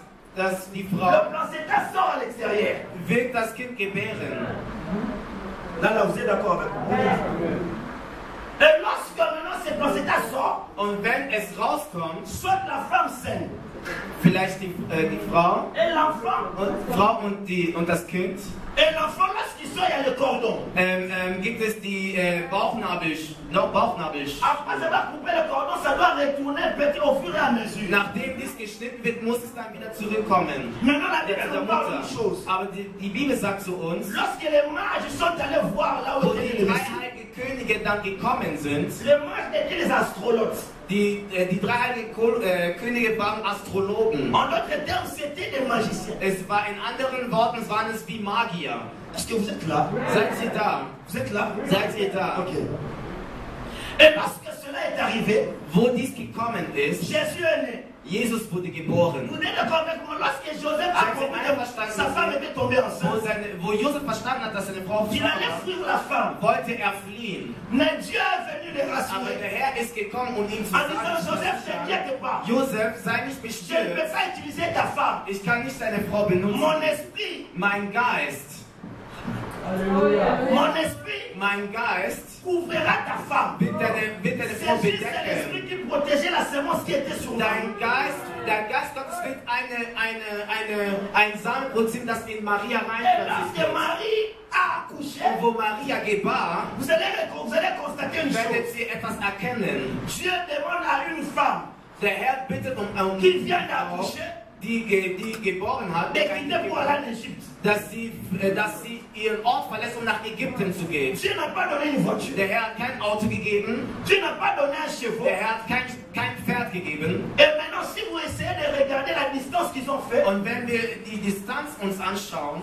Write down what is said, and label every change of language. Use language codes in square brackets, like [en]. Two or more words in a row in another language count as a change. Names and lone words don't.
[de] Dass die [fr] le [de] Frau [fr] placenta sort à l'extérieur. [de] wird das Kind gebären. [fr] Là, vous êtes d'accord avec moi? Et lorsque maintenant ce placenta sort, [de] Und wenn es rauskommt, [fr] soit la femme saigne [de] vielleicht die Frau [fr] et l'enfant, [de] und das Kind, [fr] et l'enfant lorsqu'il sort, il y a le cordon. [de] gibt es die Bauchnabel. [fr] Après avoir coupé le cordon, ça doit retourner petit au fur et à mesure. [de] Nachdem dies geschnitten wird, muss es dann wieder zurückkommen. [fr] Maintenant, la Bible [de] Der [fr] nous parle d'une [de] Mutter. [fr] chose. [de] Aber die Bibel sagt zu uns, [fr] Lorsque les mages sont allés voir là [de] wo [fr] où étaient [de] die [fr] les [de] drei [fr] messieurs, [de] heiligen Könige dann gekommen sind, [fr] les mages étaient les astrologues. [de] die drei heiligen Könige waren Astrologen. [fr] En d'autres termes, c'était des magiciens. [de] Es war in anderen Worten, waren es wie Magier. [fr] Est-ce que vous êtes là? [de] Seid ihr da? [fr] Vous êtes là? [de] Seid ihr da? Ok. [fr] Et lorsque cela est arrivé, [de] Wo dies gekommen ist, [fr] Jésus est né. [de] Jesus wurde geboren. [fr] Vous êtes d'accord avec moi? Lorsque Joseph a compris que sa femme était tombée enceinte, [de] Wo Josef verstanden hat, dass seine Frau [fr] il [de] schwanger [fr] allait [de] war, [fr] fuir la femme. [de] wollte er fliehen. [fr] Mais Dieu est venu les [de] Aber [fr] rassurer. [de] der Herr ist gekommen, um ihm zu [fr] En disant, Joseph, [de] sagen, [fr] t'inquiète pas. [de] Josef, sei nicht [fr] Je ne peux [de] bestürzt. [fr] pas utiliser ta femme. [de] Ich kann nicht deine Frau benutzen. [fr] Mon esprit, [de] Mein Geist [fr] mon esprit couvrira ta femme. [de] wird deine Frau [fr] C'est juste l'esprit [de] bedecken. [fr] qui protégeait la semence qui était sur [de] Dein [fr] moi. [de] Geist Gottes wird ein Samen produzieren, das in Maria [fr] Et [de] reinpflanzt [fr] lorsque [de] wird. [fr] Marie a accouché, [de] Und wo Maria gebar, [fr] vous allez constater une [de] werdet [fr] chose. [de] ihr etwas erkennen. [fr] Dieu demande à une femme [de] Der Herr bittet um [fr] qui vient [de] eine Frau, [fr] d'accoucher [de] die geboren hat, [fr] de quitter pour aller en Égypte. [de] dass sie ihren Ort verlässt, um nach Ägypten zu gehen. [fr] Dieu n'a pas donné une voiture. [de] Der Herr hat kein Auto gegeben, [fr] Dieu n'a pas donné un cheval. [de] der Herr hat kein Pferd gegeben. [fr] Et maintenant, si vous essayez de regarder la distance qu'ils ont fait, [de] Und wenn wir die Distanz uns anschauen,